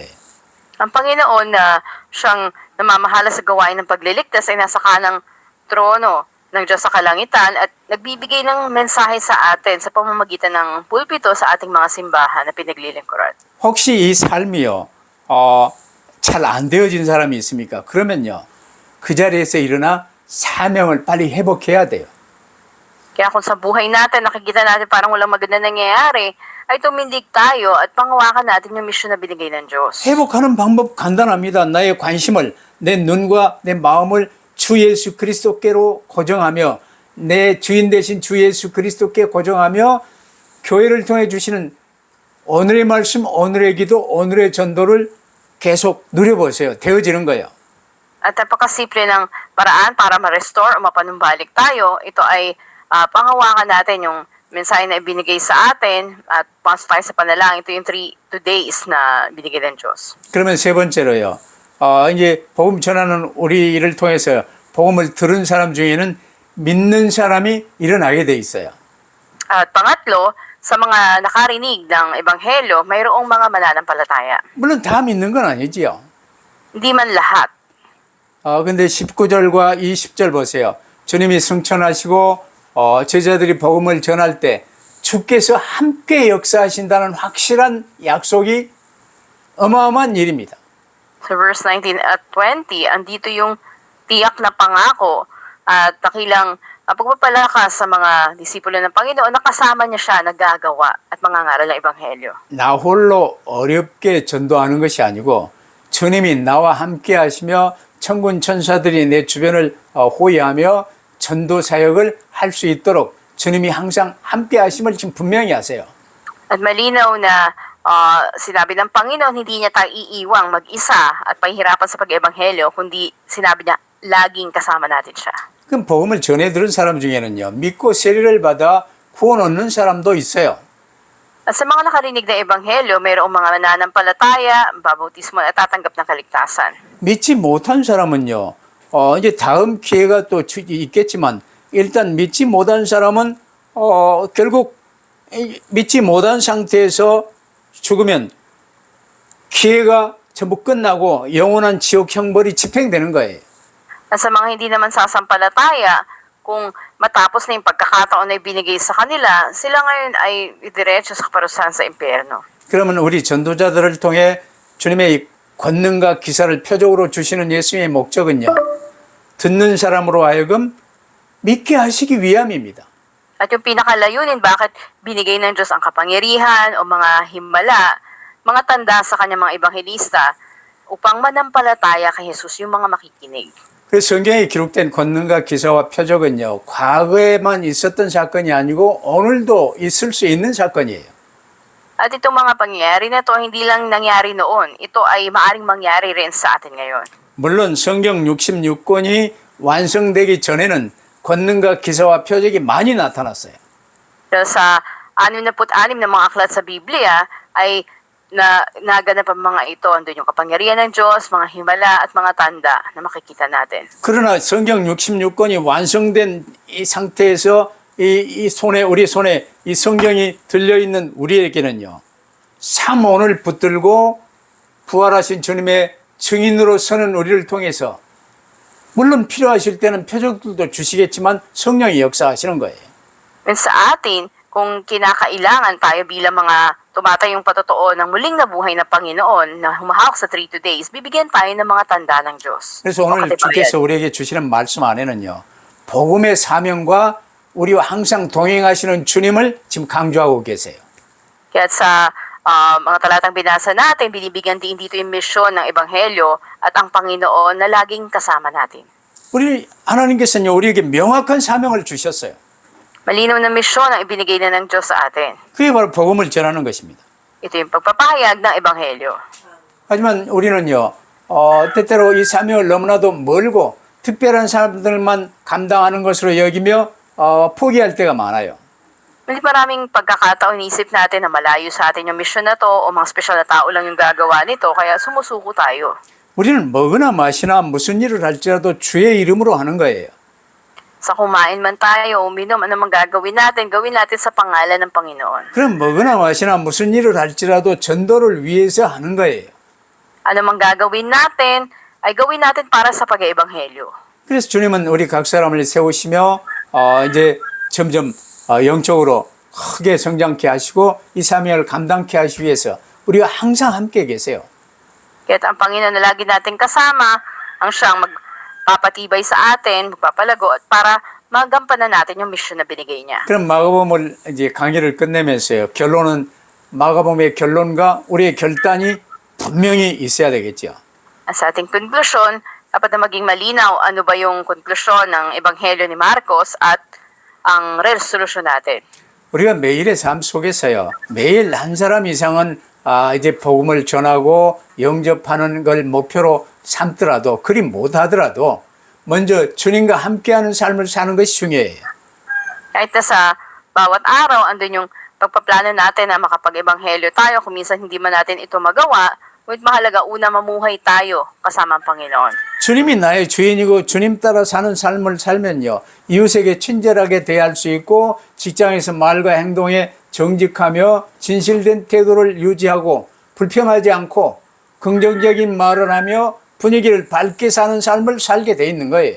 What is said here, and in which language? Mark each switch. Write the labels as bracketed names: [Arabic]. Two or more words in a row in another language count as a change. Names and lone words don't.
[Filipino] Ang Panginoon na siyang namamahala sa gawain ng pagliligtas ay nasa kanang trono ng Diyos sa kalangitan at nagbibigay ng mensahe sa atin sa pamamagitan ng pulpito sa ating mga simbahan na pinaglilingkuran. [Korean] 혹시 이 삶이요, 잘 안 되어진 사람이 있습니까? 그러면요, 그 자리에서 일어나 사명을 빨리 회복해야 돼요. [Filipino] Kaya kung sa buhay natin nakikita natin parang walang maganda nangyayari, ay tumindig tayo at pangawakan natin yung misyon na binigay ng Diyos. [Korean] 회복하는 방법 간단합니다. 나의 관심을, 내 눈과 내 마음을 주 예수 그리스도께로 고정하며 내 주인 되신 주 예수 그리스도께 고정하며 교회를 통해 주시는 오늘의 말씀, 오늘의 기도, 오늘의 전도를 계속 누려보세요. 되어지는 거예요. [Filipino] At napakasimple ng paraan para ma-restore o mapanumbalik tayo, ito ay pangawakan natin yung mensahe na ibinigay sa atin at pasok tayo sa panalangin. Ito yung 3 days na binigay ng Diyos. [Korean] 그러면 세 번째로요. 이제 복음 전하는 우리를 통해서 복음을 들은 사람 중에는 믿는 사람이 일어나게 돼 있어요. [Filipino] At pangatlo, sa mga nakarinig ng Ebanghelyo, mayroong mga mananampalataya. [Korean] 물론 다 믿는 건 아니지요. [Filipino] Hindi man lahat. [Korean] 근데 19절과 20절 보세요. 주님이 승천하시고 제자들이 복음을 전할 때 주께서 함께 역사하신다는 확실한 약속이 어마어마한 일입니다. [Filipino] Sa verse 19 at 20, andito yung tiyak na pangako at takilang pagpapalakas sa mga disipulo ng Panginoon na kasama niya siya nagagawa at mangangaral ng Ebanghelyo. [Korean] 나 홀로 어렵게 전도하는 것이 아니고 주님이 나와 함께 하시며 천군 천사들이 내 주변을 호위하며 전도 사역을 할 수 있도록 주님이 항상 함께 하심을 지금 분명히 하세요. [Filipino] At malinaw na sinabi ng Panginoon, hindi niya tayo iiwang mag-isa at pahihirapan sa pag-ebanghelyo, kundi sinabi niya, laging kasama natin siya. [Korean] 그럼 복음을 전해 들은 사람 중에는요, 믿고 세례를 받아 구원 얻는 사람도 있어요. [Filipino] At sa mga nakarinig na ebanghelyo, mayroong mga mananampalataya, babautismo at tatanggap ng kaligtasan. [Korean] 믿지 못한 사람은요, 이제 다음 기회가 또 있겠지만, 일단 믿지 못한 사람은, 결국, 믿지 못한 상태에서 죽으면 기회가 전부 끝나고 영원한 지옥 형벌이 집행되는 거예요. [Filipino] At sa mga hindi naman sasampalataya, kung matapos na yung pagkakataon na ibinigay sa kanila, sila ngayon ay diretso sa kaparusahan sa impyerno. [Korean] 그러면 우리 전도자들을 통해 주님의 권능과 기사를 표적으로 주시는 예수님의 목적은요, 듣는 사람으로 하여금 믿게 하시기 위함입니다. [Filipino] At yung pinakalayunin, bakit binigay ng Diyos ang kapangyarihan o mga himala, mga tanda sa kanyang mga ebanghelista, upang manampalataya kay Jesus yung mga makikinig. [Korean] 그래서 성경에 기록된 권능과 기사와 표적은요, 과거에만 있었던 사건이 아니고 오늘도 있을 수 있는 사건이에요. [Filipino] At itong mga pangyayari na to hindi lang nangyari noon, ito ay maaring mangyari rin sa atin ngayon. [Korean] 물론 성경 66권이 완성되기 전에는 권능과 기사와 표적이 많이 나타났어요. [Filipino] Dahil sa 66 na mga aklat sa Biblia ay naganap ang mga ito. Andun yung kapangyarihan ng Diyos, mga himala at mga tanda na makikita natin. [Korean] 그러나 성경 66권이 완성된 이 상태에서 우리 손에 이 성경이 들려있는 우리에게는요, 참 오늘 붙들고 부활하신 주님의 증인으로 서는 우리를 통해서 물론 필요하실 때는 표적들도 주시겠지만 성령이 역사하시는 거예요. [Filipino] Sa atin, kung kinakailangan tayo bilang mga tumatayong patotoo ng muling nabuhay na Panginoon na humahawak sa 3 days, bibigyan tayo ng mga tanda ng Diyos. [Korean] 그래서 오늘 주께서 우리에게 주시는 말씀 안에는요, 복음의 사명과 우리와 항상 동행하시는 주님을 지금 강조하고 계세요. [Filipino] Kaya sa mga talatang binasa natin, binibigyan din dito yung misyon ng Ebanghelyo at ang Panginoon na laging kasama natin. [Korean] 우리 하나님께서는요, 우리에게 명확한 사명을 주셨어요. [Filipino] Malinaw na misyon ang ibinigay na ng Diyos sa atin. [Korean] 그게 바로 복음을 전하는 것입니다. [Filipino] Ito yung pagpapahayag ng Ebanghelyo. [Korean] 하지만 우리는요, 때때로 이 사명을 너무나도 멀고 특별한 사람들만 감당하는 것으로 여기며 포기할 때가 많아요. [Filipino] May maraming pagkakataon inisip natin na malayo sa atin yung mission na to o mga special na tao lang yung gagawa nito kaya sumusuko tayo. [Korean] 우리는 먹으나 마시나 무슨 일을 할지라도 주의 이름으로 하는 거예요. [Filipino] Sa kumain man tayo, uminom, ano man gagawin natin sa pangalan ng Panginoon. [Korean] 그럼 먹으나 마시나 무슨 일을 할지라도 전도를 위해서 하는 거예요. [Filipino] Ano man gagawin natin, ay gawin natin para sa pag-eebanghelyo. [Korean] 그래서 주님은 우리 각 사람을 세우시며 이제 점점 영적으로 크게 성장케 하시고 이 사명을 감당케 하시기 위해서 우리가 항상 함께 계세요. [Filipino] Kaya't ang Panginoon na lagi natin kasama, ang siyang magpapatibay sa atin, magpapalago, at para magampanan natin yung mission na binigay niya. [Korean] 그럼 마가복음을 이제 강의를 끝내면서요. 결론은 마가복음의 결론과 우리의 결단이 분명히 있어야 되겠죠. [Filipino] Sa ating konklusyon, dapat na maging malinaw ano ba yung konklusyon ng Ebanghelyo ni Marcos at ang resolution natin. [Korean] 우리가 매일의 삶 속에서요. 매일 한 사람 이상은 이제 복음을 전하고 영접하는 걸 목표로 삼더라도 그리 못하더라도 먼저 주님과 함께하는 삶을 사는 것이 중요해요. [Filipino] Kahit na sa bawat araw, andun yung pagpaplano natin na makapag-ebanghelyo tayo, kung minsan hindi man natin ito magawa, ngunit mahalaga una mamuhay tayo kasama ang Panginoon. [Korean] 주님이 나의 주인이고 주님 따라 사는 삶을 살면요. 이웃에게 친절하게 대할 수 있고 직장에서 말과 행동에 정직하며 진실된 태도를 유지하고 불평하지 않고 긍정적인 말을 하며 분위기를 밝게 사는 삶을 살게 돼 있는 거예요.